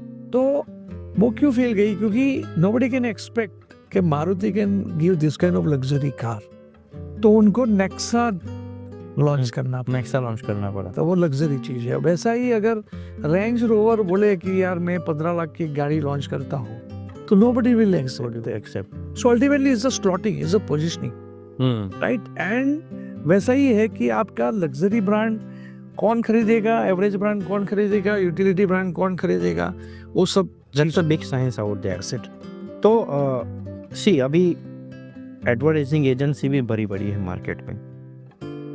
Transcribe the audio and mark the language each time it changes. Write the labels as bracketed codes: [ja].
[hi] तो वो क्यों फेल गई? क्योंकि [en] nobody can expect [hi] कि [en] Maruti can give this kind of luxury car, [hi] तो उनको नेक्सा लॉन्च करना पड़ा, तो वो लग्जरी चीज है। वैसा ही अगर रेंज रोवर बोले कि यार मैं 15 लाख की गाड़ी लॉन्च करता हूँ तो [en] nobody will accept. So ultimately it's a slotting, it's a positioning, right? [hi] And वैसा ही है कि आपका लग्जरी ब्रांड कौन खरीदेगा, एवरेज ब्रांड कौन खरीदेगा, यूटिलिटी ब्रांड कौन खरीदेगा, वो सब [en] Big science out there set. [hi] तो सी अभी एडवर्टाइजिंग एजेंसी भी बड़ी बड़ी है मार्केट में।